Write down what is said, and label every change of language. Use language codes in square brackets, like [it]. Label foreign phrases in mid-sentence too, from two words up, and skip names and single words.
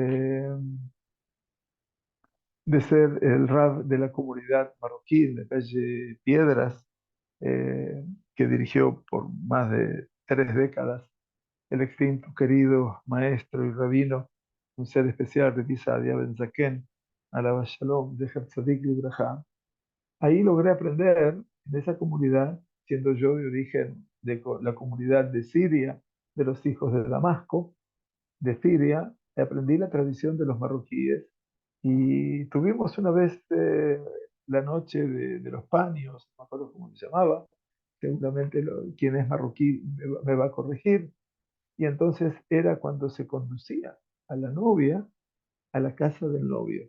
[es] de ser el rab de la comunidad marroquí en la calle Piedras, que dirigió por más de 3 décadas el extinto querido maestro y rabino, un ser especial, Rabbi Saadia Ben Zaken, [he] עליו השלום, זכר צדיק לברכה. [es] Ahí logré aprender en esa comunidad, siendo yo de origen de la comunidad de Siria, de los hijos de Damasco, de Siria, aprendí la tradición de los marroquíes y tuvimos una vez la noche de los paños, no me acuerdo cómo se llamaba, seguramente quien es marroquí me va a corregir, y entonces era cuando se conducía a la novia a la casa del novio.